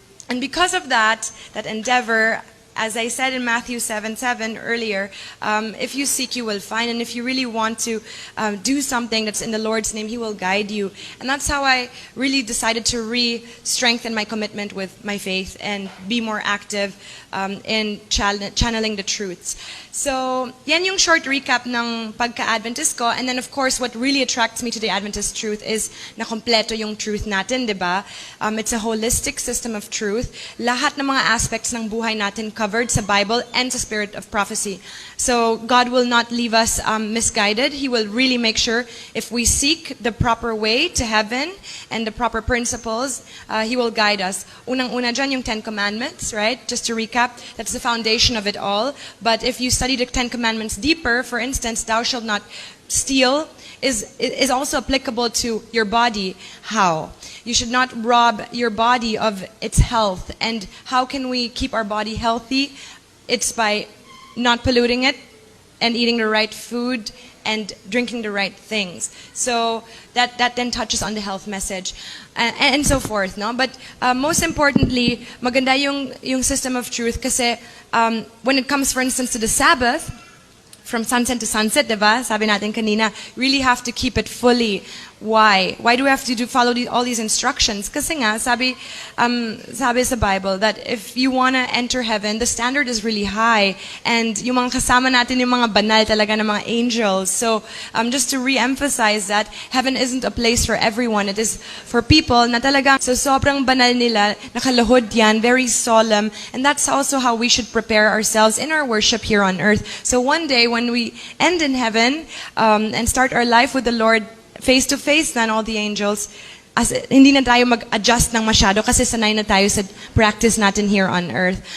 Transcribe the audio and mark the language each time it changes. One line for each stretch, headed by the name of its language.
English: And because of that endeavor, as I said in Matthew 7:7 earlier, if you seek, you will find. And if you really want to do something that's in the Lord's name, He will guide you. And that's how I really decided to strengthen my commitment with my faith and be more active in channeling the truths.
Filipino: So, yan yung short recap ng pagka-Adventist ko.
English: And then, of course, what really attracts me to the Adventist truth is
Filipino: na kompleto yung truth natin, di ba?
English: It's a holistic system of truth.
Filipino: Lahat ng mga aspects ng buhay natin covered sa Bible and sa spirit of prophecy.
English: So, God will not leave us misguided. He will really make sure if we seek the proper way to heaven and the proper principles, He will guide us.
Filipino: Unang-una dyan yung
English: 10 Commandments, right? Just to recap, that's the foundation of it all. But if you study the 10 Commandments deeper, for instance, thou shalt not steal is also applicable to your body. How? You should not rob your body of its health. And how can we keep our body healthy? It's by not polluting it and eating the right food and drinking the right things. So that then touches on the health message and so forth, no? But most importantly,
Filipino: maganda yung
English: system of truth kasi when it comes, for instance, to the Sabbath, from sunset to sunset, diba?
Filipino: Sabi natin kanina,
English: really have to keep it fully. Why? Why do we have to follow all these instructions?
Filipino: Kasi nga, sabi sa Bible
English: that if you want to enter heaven, the standard is really high.
Filipino: And yung mga kasama natin, yung mga banal talaga ng mga angels.
English: So, just to re-emphasize that, heaven isn't a place for everyone. It is for people
Filipino: na talagang, so sobrang banal nila, nakaluhod yan,
English: very solemn. And that's also how we should prepare ourselves in our worship here on earth. So one day, when we end in heaven, and start our life with the Lord, face to face than all the angels,
Filipino: hindi na tayo mag-adjust ng masyado kasi sanay na tayo sa practice natin
English: here on earth.